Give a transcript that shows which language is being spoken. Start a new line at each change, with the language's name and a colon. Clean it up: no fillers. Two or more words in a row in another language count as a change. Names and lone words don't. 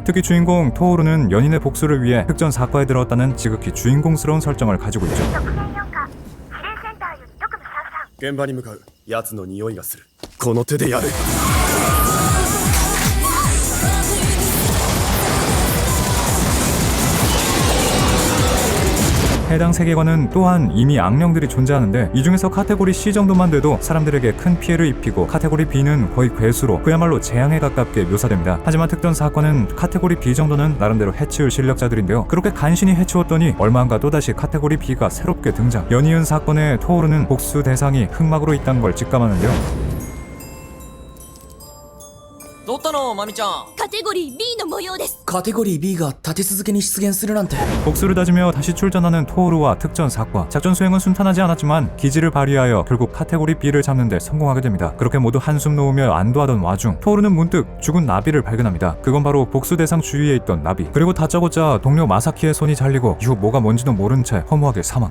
Korean: 특히 주인공 토오루는 연인의 복수를 위해 특전사과에 들어왔다는 지극히 주인공스러운 설정을 가지고 있죠.
Japanese: 現場に向かう。奴の匂いがする。この手でやる。
Korean: 해당 세계관은 또한 이미 악령들이 존재하는데 이 중에서 카테고리 C 정도만 돼도 사람들에게 큰 피해를 입히고 카테고리 B는 거의 괴수로 그야말로 재앙에 가깝게 묘사됩니다. 하지만 특전 사건은 카테고리 B 정도는 나름대로 해치울 실력자들인데요. 그렇게 간신히 해치웠더니 얼마 안 가 또다시 카테고리 B가 새롭게 등장. 연이은 사건에 토오르는 복수 대상이 흑막으로 있다는 걸 직감하는데요.
Japanese: どったのマミちゃん。カテゴリー B の模様です。カテゴリー B が立て続けに出現するなんて。
Korean: 복수를 다지며 다시 출전하는 토오루와 특전 사과. 작전 수행은 순탄하지 않았지만 기지를 발휘하여 결국 카테고리 B를 잡는 데 성공하게 됩니다. 그렇게 모두 한숨 놓으며 안도하던 와중 토오루는 문득 죽은 나비를 발견합니다. 그건 바로 복수 대상 주위에 있던 나비. 그리고 다짜고짜 동료 마사키의 손이 잘리고 이후 뭐가 뭔지도 모른 채 허무하게 사망.